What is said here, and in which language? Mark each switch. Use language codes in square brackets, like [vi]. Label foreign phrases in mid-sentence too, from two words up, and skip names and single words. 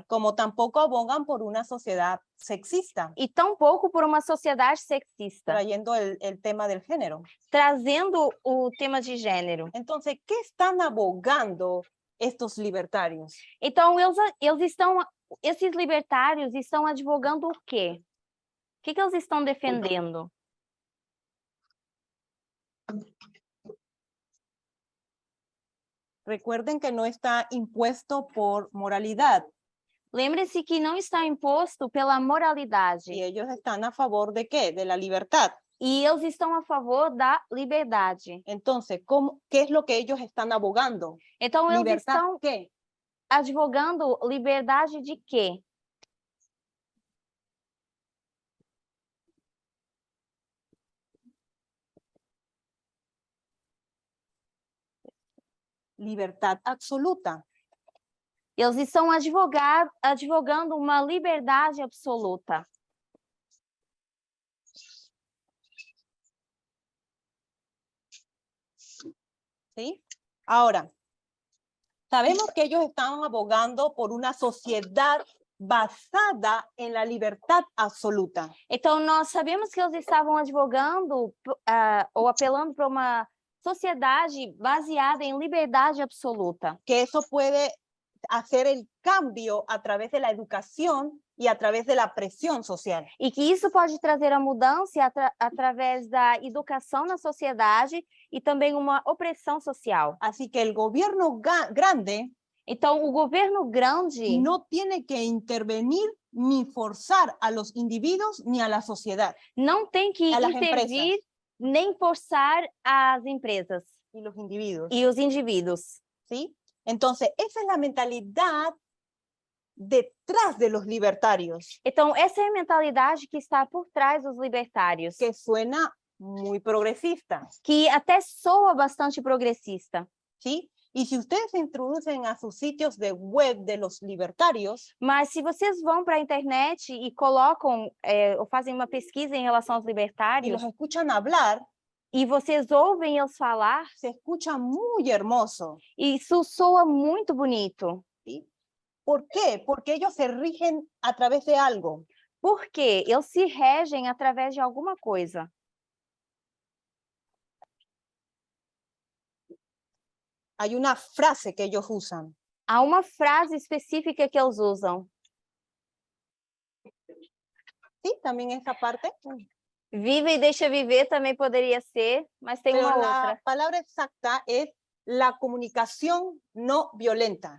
[es] Como tampoco abogan por una sociedad sexista. [pt] E tampouco por uma sociedade sexista. [es] Trayendo el tema del género. [pt] Trazendo o tema de gênero. [es] Entonces, ¿qué están abogando estos libertarios? [pt] Então, esses libertários estão advogando o quê? O que eles estão defendendo? [es] Recuerden que no está impuesto por moralidad. [pt] Lembre-se que não está imposto pela moralidade. [es] Y ellos están a favor de ¿qué? De la libertad. [pt] E eles estão a favor da liberdade. [es] Entonces, ¿qué es lo que ellos están abogando? [pt] Então, eles [es] ¿Libertad [pt] estão [es] qué? [pt] advogando liberdade de quê? [es] Libertad absoluta. [pt] Eles estão advogando uma liberdade absoluta. [es] ¿Sí? Ahora, sabemos que ellos están abogando por una sociedad basada en la libertad absoluta. [pt] Então, nós sabemos que eles estavam advogando ou apelando para uma sociedade baseada em liberdade absoluta. [es] Que eso puede hacer el cambio a través de la educación y a través de la presión social. [pt] E que isso pode trazer a mudança através da educação na sociedade e também uma opressão social. [es] Así que el gobierno grande [pt] então, o governo grande [es] no tiene que intervenir ni forzar a los individuos ni a la sociedad. [pt] Não tem que intervir nem forçar as empresas [es] y los individuos. [pt] E os indivíduos. [es] ¿Sí? Entonces, esa es la mentalidad detrás de los libertarios. [pt] Então, essa é a mentalidade que está por trás dos libertários. [es] Que suena muy progresista. [pt] Que até soa bastante progressista. [es] ¿Sí? Y si ustedes se introducen a sus sitios de web de los libertarios, [pt] mas se vocês vão para a internet e colocam ou fazem uma pesquisa em relação aos libertários, [es] y los escuchan hablar, [pt] e vocês ouvem eles falar, [es] se escucha muy hermoso. [pt] Isso soa muito bonito. [es] ¿Sí? ¿Por qué? Porque ellos se rigen a través de algo. [pt] Por quê? Eles se regem através de alguma coisa. [es] Hay una frase que ellos usan. [pt] Há uma frase específica que eles usam. [es] ¿Sí? También esa parte. [pt] Vive e deixa viver também poderia ser, mas tem [es] pero [pt] uma [es] la [pt] outra. [es] palabra exacta es la comunicación no violenta.